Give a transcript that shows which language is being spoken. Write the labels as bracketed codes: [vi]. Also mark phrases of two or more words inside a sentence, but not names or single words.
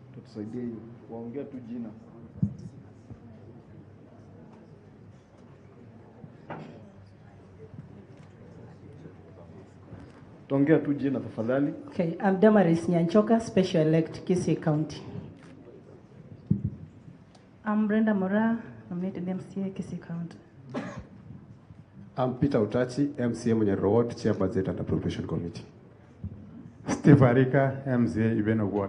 [sw] tusaidie hiyo. Waongea tu jina. Tuongea tu jina tafadhali. [en] Okay, I'm Damaris Nyanchoka, Special Elect Kisii County. I'm Brenda Mora, nominated MCA Kisii County. I'm Peter Utachi, MCA Munyero Ward, Chair Budget and Appropriation Committee. Steve Arika, MCA Ibeno Ward.